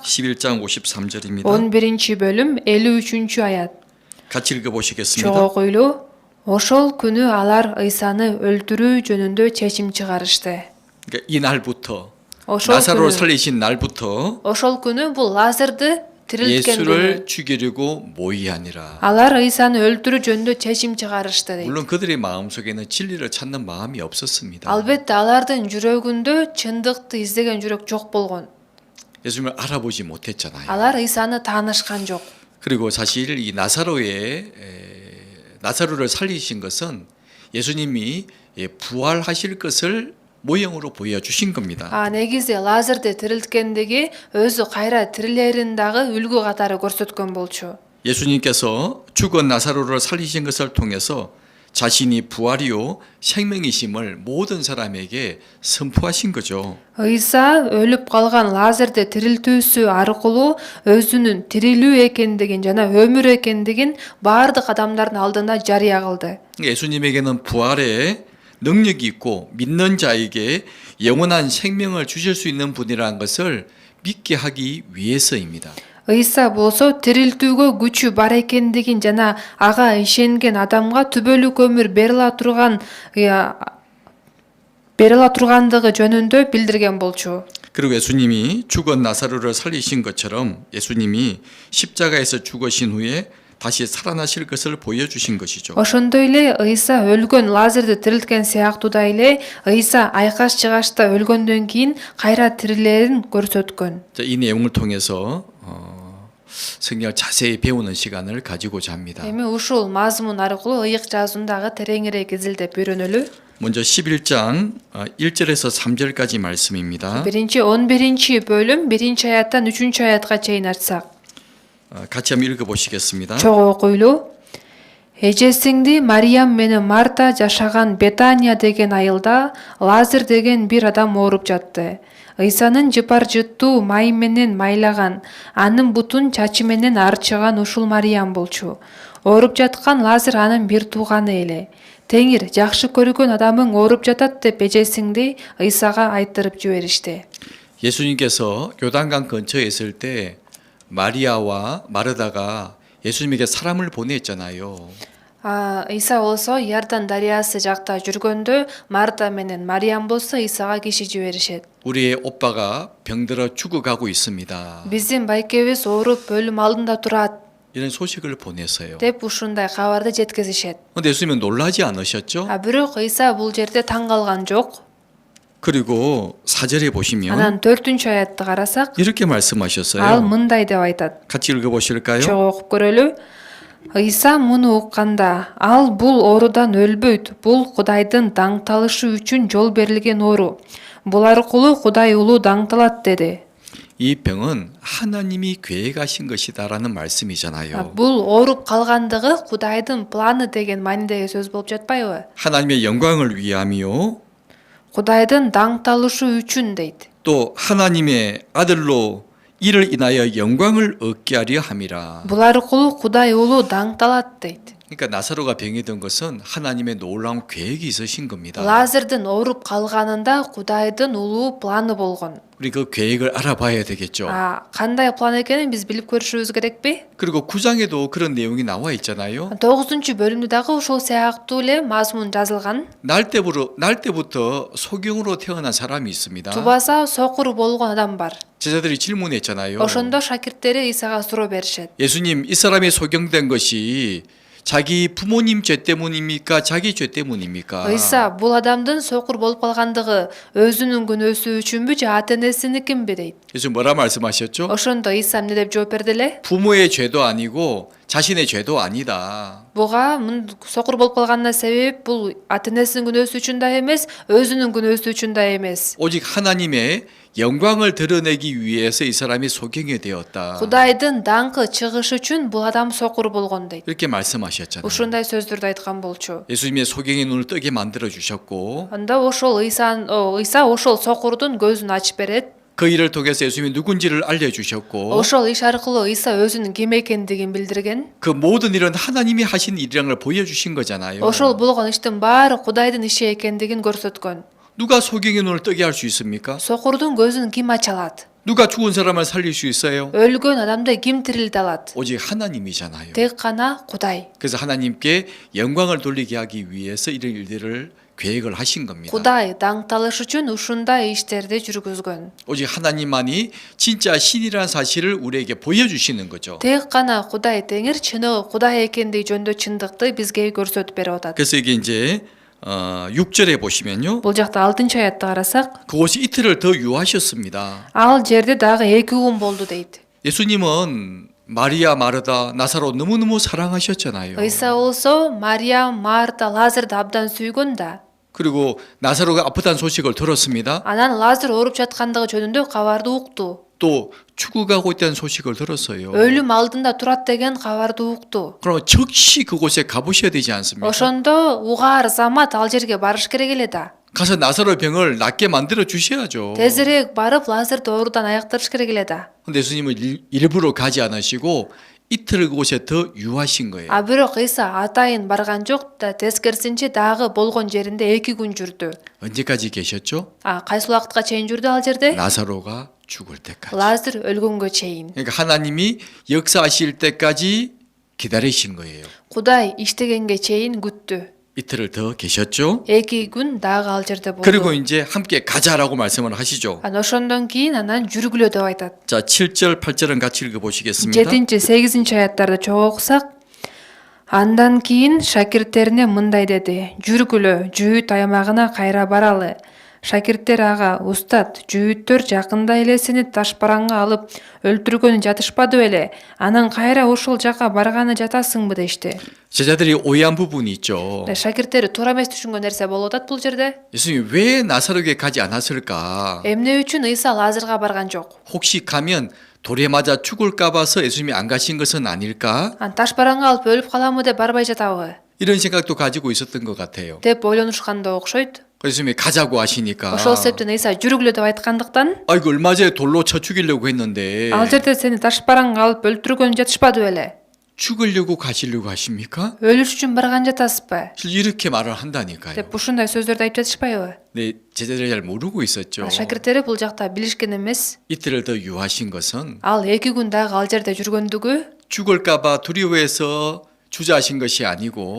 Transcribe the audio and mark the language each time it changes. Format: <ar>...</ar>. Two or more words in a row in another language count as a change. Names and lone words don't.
<ko>11장 53절입니다.</ko> <ky>11-чи бөлүм 53-чү аят.</ky> <ko>같이 읽어</ko> <ky>Чогуу</ky> <ko>보시겠습니다.</ko> <ky>окуйлу. Ошол күнү алар Ыйсаны өлтүрүү жөнүндө чечим чыгарышты.</ky> <ko>그러니까 이 날부터</ko> <ky>Ошол</ky> <ko>나사로를</ko> <ky>күнү,</ky> <ko>살리신 날부터</ko> <ky>ошол күнү бул Лазарды тирилткен күнү.</ky> <ko>예수를 죽이려고 모의하니라.</ko> <ky>Алар Ыйсаны өлтүрүү жөнүндө чечим чыгарышты дейт.</ky> <ko>물론 그들의 마음속에는 진리를 찾는 마음이 없었습니다.</ko> <ky>Албетте алардын жүрөгүндө чындыкты издеген жүрөк жок болгон.</ky> <ko>예수님을 알아보지 못했잖아요.</ko> <ky>Алар Ыйсаны таанышкан жок.</ky> <ko>그리고 사실 이 나사로를 살리신 것은 예수님이 부활하실 것을 모형으로 보여주신 겁니다.</ko> <ky>Негизи Лазарды тирилткендиги өзү кайра тирилерин дагы үлгү катары көрсөткөн болчу.</ky> <ko>예수님께서 죽은 나사로를 살리신 것을 통해서 자신이 부활이요 생명이심을 모든 사람에게 선포하신 거죠.</ko> <ky>Ыйса өлүп калган Лазарды тирилтүүсү аркылуу өзүнүн тирилүү экендигин жана өмүр экендигин баардык адамдардын алдында жарыя кылды.</ky> <ko>예수님에게는 부활의 능력이 있고 믿는 자에게 영원한 생명을 주실 수 있는 분이라는 것을 믿게 하기 위해서입니다.</ko> <ky>Ыйса болсо тирилтүүгө күчү бар экендигин жана ага ишенген адамга түбөлүк өмүр берила тургандыгы жөнүндө билдирген болчу.</ky> <ko>그리고 예수님이 죽은 나사로를 살리신 것처럼 예수님이 십자가에서 죽으신 후에 다시 살아나실 것을 보여주신 것이죠.</ko> <ky>Ошондой эле Ыйса өлгөн Лазарды тирилткен сыяктуудай эле Ыйса айкаш чыгашта өлгөндөн кийин кайра тирилерин көрсөткөн.</ky> <ko>이 내용을 통해서 성경을 자세히 배우는 시간을 가지고자 합니다.</ko> <ky>Эми ушул мазмун аркылуу ыйык жазуундагы тереңирээк изилдеп үйрөнөлү.</ky> <ko>먼저 11장 1절에서 3절까지 말씀입니다.</ko> <ky>Биринчи 11 бөлүм 1 аяттан 3 аятка чейин ачсак.</ky> <ko>같이 한번 읽어보시겠습니다.</ko> <ky>Чогуу окуйлу. Эжесиңди Мариям менен Марта жашаган Бетания деген айылда Лазар деген бир адам ооруп жатты. Ыйсанын жыпар жыттуу май менен майлаган, анын бутун чачы менен арчыган ушул Мариям болчу. Ооруп жаткан Лазар анын бир тууганы эле. Теңир жакшы көргөн адамың ооруп жатат деп эжесиңди Ыйсага айтырып жиберишти.</ky> <ko>예수님께서 요단강 근처에 있을 때 마리아와 마르다가 예수님에게 사람을 보냈잖아요.</ko> <ky>Ыйса болсо Иордан дарыясы жакта жүргөндө Марта менен Мариям болсо Ыйсага киши жиберишет.</ky> <ko>우리의 오빠가 병들어 죽어가고 있습니다.</ko> <ky>Биздин байкебиз ооруп өлүм алдында турат</ky> <ko>이런 소식을 보냈어요.</ko> <ky>деп ушундай кабарды жеткизишет.</ky> <ko>근데 예수님은 놀라지 않으셨죠?</ko> <ky>Бирок Ыйса бул жерде таң калган жок.</ky> <ko>그리고 4절에 보시면</ko> <ky>Анан 4 аятты карасак,</ky> <ko>이렇게</ko> <ky>ал</ky> <ko>말씀하셨어요.</ko> <ky>мындай деп айтат.</ky> <ko>같이 읽어보실까요?</ko> <ky>Чоң окуп көрөлү. Ыйса муну укканда, ал бул оорудан өлбөйт. Бул Кудайдын даңталышы үчүн жол берилген оору. Бул аркылуу Кудай улуу даңталат деди.</ky> <ko>이 병은 하나님이 계획하신 것이다라는 말씀이잖아요.</ko> <ky>Бул ооруп калгандыгы Кудайдын планы деген маанидеги сөз болуп жатпайбы?</ky> <ko>하나님의 영광을 위함이요.</ko> <ky>Кудайдын даңталышы үчүн дейт.</ky> <ko>또 하나님의 아들로 이를 인하여 영광을 얻게 하려 함이라.</ko> <ky>Бул аркылуу Кудай улуу даңталат дейт.</ky> <ko>그러니까 나사로가 병이 든 것은 하나님의 놀라운 계획이 있으신 겁니다.</ko> <ky>Лазардын ооруп калганында Кудайдын улуу планы болгон.</ky> <ko>우리 그 계획을 알아봐야 되겠죠.</ko> <ky>Кандай план экенин биз билип көрүшүбүз керекпи?</ky> <ko>그리고 9장에도 그런 내용이 나와 있잖아요.</ko> <ky>9-бөлүмдө дагы ушул сыяктуу эле мазмун жазылган.</ky> <ko>날 때부터 소경으로 태어난 사람이 있습니다.</ko> <ky>Тубаса сокур болгон адам бар.</ky> <ko>제자들이 질문했잖아요.</ko> <ky>Ошондо шакирттери Ыйсага суроо беришет.</ky> <ko>예수님, 이 사람이 소경된 것이 자기 부모님 죄 때문입니까? 자기 죄 때문입니까?</ko> <ky>Ыйса бул адамдын сокур болуп калгандыгы өзүнүн күнөөсү үчүнбү же ата энесиникинби дейт.</ky> <ko>예수 뭐라 말씀하셨죠?</ko> <ky>Ошондо Ыйса эмне деп жооп берди эле?</ky> <ko>부모의 죄도 아니고 자신의 죄도 아니다.</ko> <ky>Буга сокур болуп калганына себеп бул ата энесинин күнөөсү үчүн да эмес, өзүнүн күнөөсү үчүн да эмес.</ky> <ko>오직 하나님의 영광을 드러내기 위해서 이 사람이 소경이 되었다.</ko> <ky>Кудайдын даңкы чыгыш үчүн бул адам сокур болгон дейт.</ky> <ko>이렇게 말씀하셨잖아요.</ko> <ky>Ушундай сөздөрдү айткан болчу.</ky> <ko>예수님의 소경의 눈을 뜨게 만들어 주셨고</ko> <ky>Анда ошол Ыйса ошол сокурдун көзүн ачып берет.</ky> <ko>그 일을 통해서 예수님이 누군지를 알려 주셨고</ko> <ky>Ошол иш аркылуу Ыйса өзүнүн ким экендигин билдирген.</ky> <ko>그 모든 일은 하나님이 하신 일이라는 걸 보여 주신 거잖아요.</ko> <ky>Ошол болгон иштин баары Кудайдын иши экендигин көрсөткөн.</ky> <ko>누가 소경의 눈을 뜨게 할 수 있습니까?</ko> <ky>Сокурдун көзүн ким ача алат?</ky> <ko>누가 죽은 사람을 살릴 수 있어요?</ko> <ky>Өлгөн адамды ким тирилте алат?</ky> <ko>오직 하나님이잖아요.</ko> <ky>Тек гана Кудай.</ky> <ko>그래서 하나님께 영광을 돌리게 하기 위해서 이런 일들을 계획을 하신 겁니다.</ko> <ky>Кудай даңталыш үчүн ушундай иштерди жүргүзгөн.</ky> <ko>오직 하나님만이 진짜 신이라는 사실을 우리에게 보여주시는 거죠.</ko> <ky>Тек гана Кудай теңир чыныгы Кудай экендиги жөнүндө чындыкты бизге көрсөтүп берип атат.</ky> <ko>그래서 이게 이제 6절에 보시면요.</ko> <ky>Бул жакта 6-аятты карасак,</ky> <ko>그곳이 이틀을 더 유하셨습니다.</ko> <ky>ал жерде дагы 2 күн болду дейт.</ky> <ko>예수님은 마리아, 마르다, 나사로 너무너무 사랑하셨잖아요.</ko> <ky>Ыйса болсо Мариям, Марта, Лазарды абдан сүйгөн да.</ky> <ko>그리고 나사로가 아프다는 소식을 들었습니다.</ko> <ky>Анан Лазар ооруп жаткандыгы жөнүндө кабарды укту.</ky> <ko>또 죽어가고 있다는 소식을 들었어요.</ko> <ky>Өлүм алдында турат деген кабарды укту.</ky> <ko>그럼 즉시 그곳에 가보셔야 되지 않습니까?</ko> <ky>Ошондо угаар замат ал жерге барыш керек эле да.</ky> <ko>가서 나사로 병을 낫게 만들어 주셔야죠.</ko> <ky>Тезирээк барып Лазарды оорудан аяктырыш керек эле да.</ky> <ko>근데 예수님은 일부러 가지 않으시고 이틀 그곳에 더 유하신 거예요.</ko> <ky>Бирок Ыйса атайын барган жок да, тескерисинче дагы болгон жеринде 2 күн жүрдү.</ky> <ko>언제까지 계셨죠?</ko> <ky>Кайсы убакытка чейин жүрдү ал жерде?</ky> <ko>나사로가 죽을 때까지.</ko> <ky>Лазар өлгөнгө чейин.</ky> <ko>그러니까 하나님이 역사하실 때까지 기다리신 거예요.</ko> <ky>Кудай иштегенге чейин күттү.</ky> <ko>이틀을 더 계셨죠?</ko> <ky>2 күн дагы ал жерде болду.</ky> <ko>그리고 이제 함께 가자라고 말씀을 하시죠.</ko> <ky>Ошондон кийин анан жүргүлө деп айтат.</ky> <ko>자, 7절, 8절은 같이 읽어보시겠습니다.</ko> <ky>7-8 аяттарды чогуу окусак, андан кийин шакирттерине мындай деди: "Жүргүлө, жүйүт аймагына кайра баралы. Шакирттер ага: "Устат, жүйүттөр жакында эле сени ташбаранга алып өлтүргөнү жатышпады беле? Анан кайра ошол жака барганы жатасыңбы?" дешти.</ky> <ko>제자들이 오해한 부분이 있죠.</ko> <ky>Шакирттери туура эмес түшүнгөн нерсе болуп атат бул жерде.</ky> <ko>예수님이 왜 나사로에 가지 않았을까?</ko> <ky>Эмне үчүн Ыйса Лазарга барган жок?</ky> <ko>혹시 가면 돌에 맞아 죽을까 봐서 예수님이 안 가신 것은 아닐까?</ko> <ky>Ташбаранга алып өлүп каламы деп барбай жатабы?</ky> <ko>이런 생각도 가지고 있었던 것 같아요.</ko> <ky>деп ойлонушканда окшойт.</ky> <ko>예수님이 가자고 하시니까</ko> <ky>Ошол себептен Ыйса жүрүгүлө деп айткандыктан</ky> <ko>아이고 얼마 전에 돌로 쳐 죽이려고 했는데</ko> <ky>ал жерде сени ташбаранга алып өлтүргөнү жатышпады беле?</ky> <ko>죽으려고 가시려고 하십니까?</ko> <ky>өлүш үчүн барган жатасызбы?</ky> <ko>이렇게 말을 한다니까요.</ko> <ky>деп ушундай сөздөрдү айтып жатышпайбы?</ky> <ko>네, 제자들이 잘 모르고 있었죠.</ko> <ky>Шакирттери бул жакта билишкен эмес.</ky> <ko>이틀을 더 유하신 것은</ko> <ky>Ал 2 күн дагы ал жерде жүргөндүгү</ky> <ko>죽을까 봐 두려워해서 주저하신 것이 아니고</ko>